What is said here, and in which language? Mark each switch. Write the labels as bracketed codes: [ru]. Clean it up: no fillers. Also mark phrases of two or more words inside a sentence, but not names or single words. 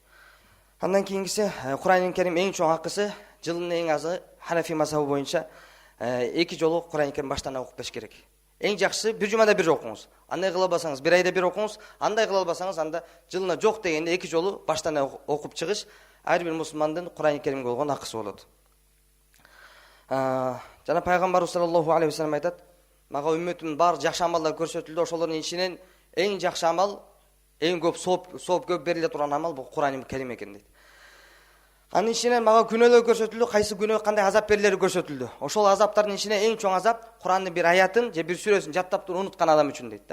[ky] Андан кийинкиси Куран-ы Керим эң чоң акысы, жылдын эң азы Ханафи мазхабы боюнча 2 жолу Куран-ы Керим баштан окуп беш керек. Эң жакшысы бир жумада бир окуңуз. Андай кыла албасаңыз бир айда бир окуңуз, андай кыла албасаңыз анда жылына жок дегенде 2 жолу баштан окуп чыгыш ар бир мусулмандын Куран-ы Керимге болгон акысы болот. Жана Пайгамбар [ar] صلى الله عليه وسلم [ky] айтат, мага үммөтүмдүн баары жакшы амалдар көрсөтүлдү, ошолордун ичинен эң жакшы амал, эң көп сооп көп бериле турган амал бул Куран-ы Керим экен дейт. Анын ичинен мага күнөөлөр көрсөтүлдү, кайсы күнөө кандай азап берилери көрсөтүлдү. Ошол азаптардын ичинен эң чоң азап Курандын бир аятын же бир сүрөсүн жаттап туруп унуткан адам үчүн дейт да.